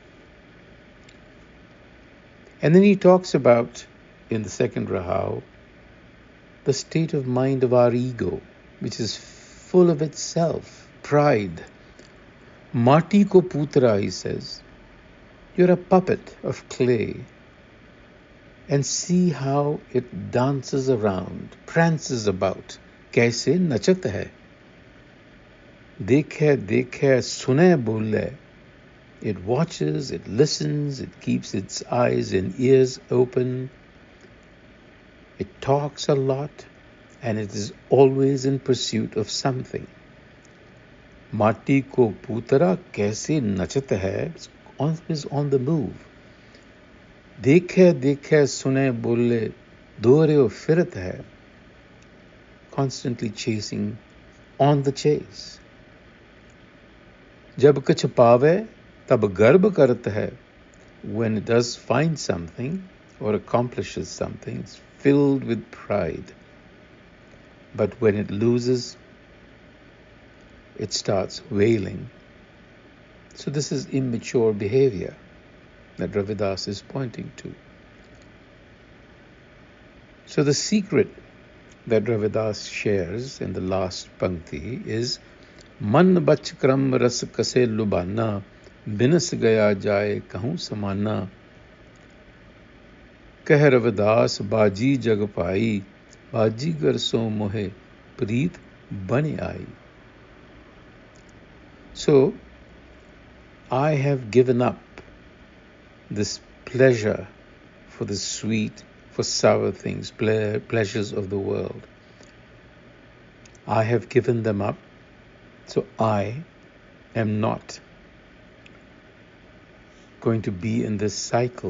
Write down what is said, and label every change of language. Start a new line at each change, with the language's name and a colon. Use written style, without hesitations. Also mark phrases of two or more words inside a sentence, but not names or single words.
English: And then he talks about, in the second Rahau, the state of mind of our ego, which is full of itself, pride.
Hindi: माटी को पुतरा,
English: he says, you're a puppet of clay. And see how it dances around, prances about.
Hindi: कैसे नाचत है। देखे, सुने बोले.
English: It watches, it listens, it keeps its eyes and ears open. It talks a lot, and it is always in pursuit of something.
Hindi: माटी को पुतरा कैसे नाचत है,
English: is on the move.
Hindi: देखे, सुने बोले, दौरिओ फिरत है,
English: constantly chasing, on the chase.
Hindi: जब कुछ पावे, तब गर्ब करत है.
English: When it does find something or accomplishes something, it's filled with pride. But when it loses, it starts wailing. So this is immature behavior that Ravidas is pointing to. So the secret that Ravidas shares in the last pankti is
Hindi: मन बच क्रम रस कसे लुभाना, बिनस गया जाए कहूं समाना. कहि रविदास बाजी जग भाई, बाजी गर सौ मोहि प्रीति बनि आई.
English: So I have given up this pleasure for the sweet, for sour things, pleasures of the world. I have given them up, so I am not going to be in this cycle.